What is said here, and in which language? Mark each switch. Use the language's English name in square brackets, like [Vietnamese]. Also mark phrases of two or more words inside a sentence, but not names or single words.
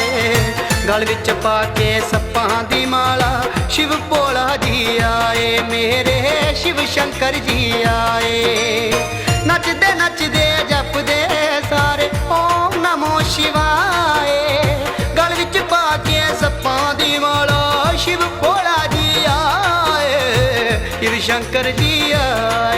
[Punjabi] ਗਲ ਵਿਚ ਪਾਕੇ ਸੱਪਾਂ ਦੀ ਮਾਲਾ, ਸ਼ਿਵ ਭੋਲਾ ਜੀ ਆਏ, ਮੇਰੇ ਸ਼ਿਵ ਸ਼ੰਕਰ ਜੀ ਆਏ। ਨੱਚਦੇ ਨੱਚਦੇ ਜਪਦੇ ਸਾਰੇ [Sanskrit] ओम नमो शिवाय। [Punjabi] ਗਲ ਵਿਚ ਪਾਕੇ ਸੱਪਾਂ ਦੀ ਮਾਲਾ, ਸ਼ਿਵ ਭੋਲਾ ਜੀ ਆਏ, ਸ਼ਿਵ ਸ਼ੰਕਰ ਜੀ ਆਏ।